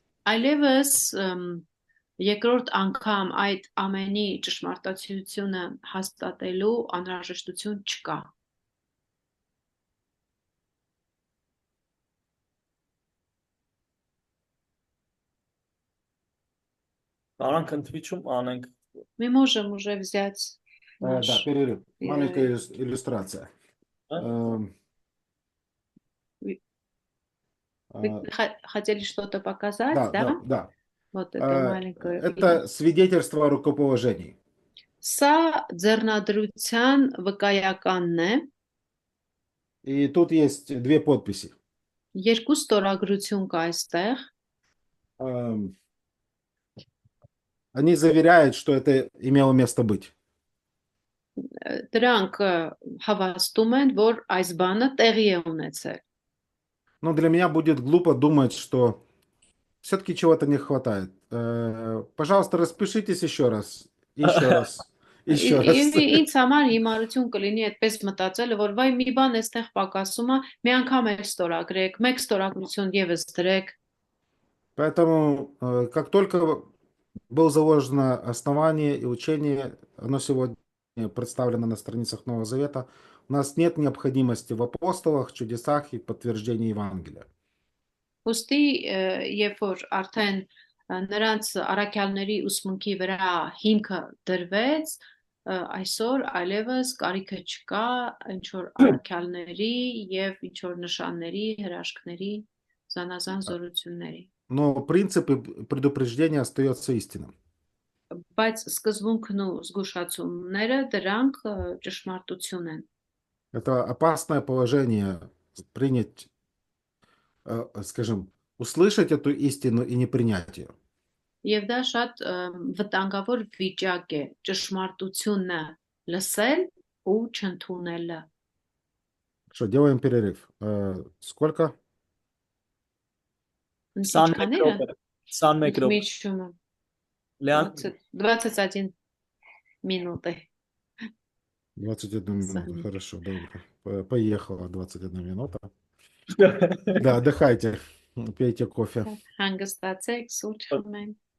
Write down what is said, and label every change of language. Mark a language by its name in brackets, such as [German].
[Armenian] այլևս երկրորդ անգամ այդ ամենի ճշմարտացիությունը հաստատելու անհրաժեշտություն չկա։ Կարանք ընդվիճում անենք։ [Russian] Мы можем уже взять Да, наш... перерыв. Маленькая иллюстрация. Вы хотели что-то показать, Да, да? да, да. Вот это маленькое. Это свидетельство о рукоположении. [Armenian] Սա ձեռնադրության վկայականն է, [Russian] И тут есть 2 подписи. [Armenian] երկու ստորագրություն կա այստեղ, [Russian] Они заверяют, что это имело место быть. [Armenian] դրանք հավաստում են, որ այս բանը տեղի է ունեցել։ [Russian] Но для меня будет глупо думать, что все-таки чего-то не хватает. Пожалуйста, распишитесь еще раз. Еще раз. Еще раз. [Armenian] Եվ ինձ համար հիմարություն կլինի այդպես մտածելը, որ վայ մի բան էստեղ պակասում է, մի անգամ էլ ստորագրեք, մեկ ստորագրություն եւս դրեք։ [Russian] Поэтому, как только было заложено основание и учение, оно сегодня представлено на страницах Нового Завета, у нас нет необходимости в апостолах, чудесах и подтверждении Евангелия. [Armenian] Ոստի երբ որ արդեն նրանց առաքյալների ուսմունքի վրա հիմքը դրվեց, այսօր այլևս կարիքը չկա ինչ որ առաքյալների եւ ինչ որ նշանների, հրաշքների, զանազան զորությունների։ [Russian] Но принцип и предупреждения остается истинным. [Armenian] Բայց սկզբունքն ու զգուշացումները դրանք ճշմարտություն են։ [Russian] Это опасное положение принять, скажем, услышать эту истину и не принять ее. [Armenian] Եվ դա շատ վտանգավոր վիճակ է ճշմարտությունը լսել ու չընդունելը։ [Russian] Что, делаем перерыв. Сколько? 21 [Armenian] Ինչքանիը։ րոպե 21 րոպե Միջումը Լեան [Russian] 21 минуты։ 21 минута. Сами. Хорошо, добро. Поехала 21 минута. Да, отдыхайте. Пейте кофе. [Armenian] Հանգստացեք, սուրճ խմենք։